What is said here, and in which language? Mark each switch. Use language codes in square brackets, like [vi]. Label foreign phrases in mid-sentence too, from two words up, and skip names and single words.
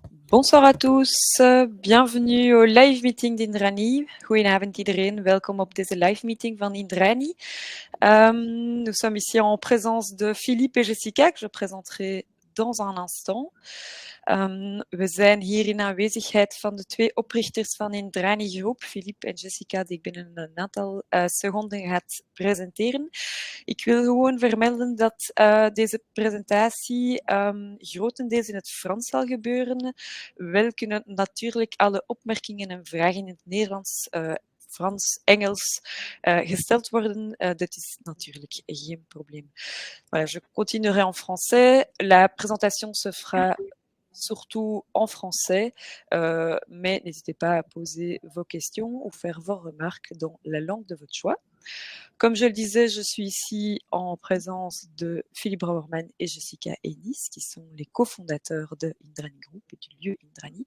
[fr] Bonsoir à tous, bienvenue au [en] live meeting [fr] d'Indrani. [nl] Goedenavond iedereen, welkom op deze [en] live meeting [nl] van Indrani. [fr] Nous sommes ici en présence de Philippe et Jessica, que je présenterai dans un instant. [nl] We zijn hier in aanwezigheid van de twee oprichters van Indrani Groep, Philippe en Jessica, die ik binnen een aantal seconden ga presenteren. Ik wil gewoon vermelden dat deze presentatie grotendeels in het Frans zal gebeuren. Wel kunnen natuurlijk alle opmerkingen en vragen in het Nederlands, Frans, Engels gesteld worden. Dat is natuurlijk geen probleem. [fr] Voilà, je continuerai en français. La présentation se fera surtout en français, mais n'hésitez pas à poser vos questions ou faire vos remarques dans la langue de votre choix. Comme je le disais, je suis ici en présence de Philippe Brouwerman et Jessica Ennis, qui sont les cofondateurs de Indrani Group et du lieu Indrani.